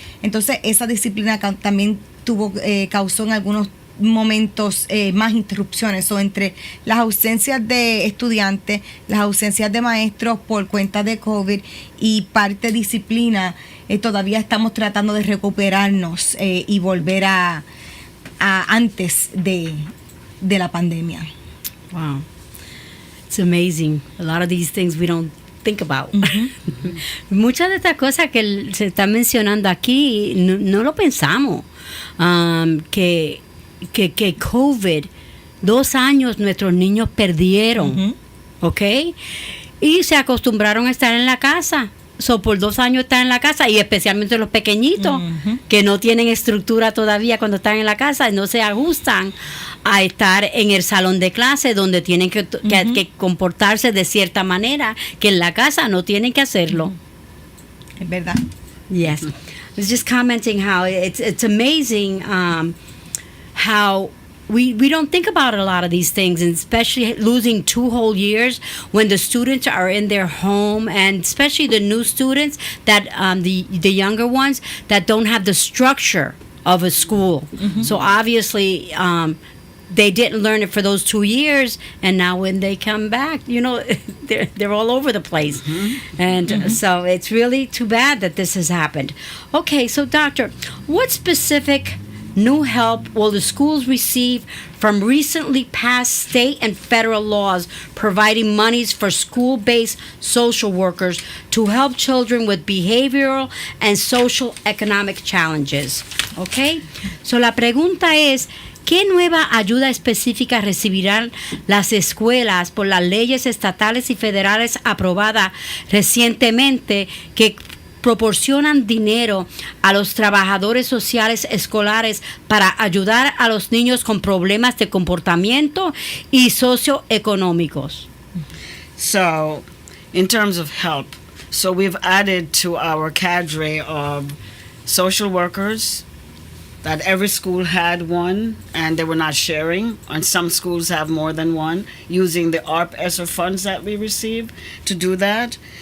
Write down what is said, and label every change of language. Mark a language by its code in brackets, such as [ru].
[es] Entonces esa disciplina también causó en algunos momentos más interrupciones, o entre las ausencias de estudiantes, las ausencias de maestros por cuenta de COVID y parte disciplina, todavía estamos tratando de recuperarnos y volver a antes de la pandemia. [en] Wow, it's amazing. A lot of these things we don't think about. [es] Muchas de estas cosas que se están mencionando aquí no lo pensamos. Que COVID, 2 años nuestros niños perdieron, ¿ok? Y se acostumbraron a estar en la casa. So, por 2 años están en la casa, y especialmente los pequeñitos que no tienen estructura todavía cuando están en la casa, no se ajustan a estar en el salón de clase donde tienen que comportarse de cierta manera que en la casa no tienen que hacerlo. Es verdad. [en] Yes. I was just commenting how it's amazing how we don't think about a lot of these things, and especially losing 2 whole years when the students are in their home, and especially the new students that the younger ones that don't have the structure of a school. So obviously they didn't learn it for those 2 years, and now when they come back, they're all over the place. And so it's really too bad that this has happened. Okay, so doctor, what specific new help will the schools receive from recently passed state and federal laws providing monies for school-based social workers to help children with behavioral and social economic challenges? [es] Okay, so la pregunta es, ¿qué nueva ayuda específica recibirán las escuelas por las leyes estatales y federales aprobadas recientemente que proporcionan dinero a los trabajadores sociales escolares para ayudar a los niños con problemas de comportamiento y socioeconómicos? [en] So, in terms of help, so we've added to our cadre of social workers. That every school had one, and they were not sharing, and some schools have more than one, using the ARP-ESSER funds that we receive to do that.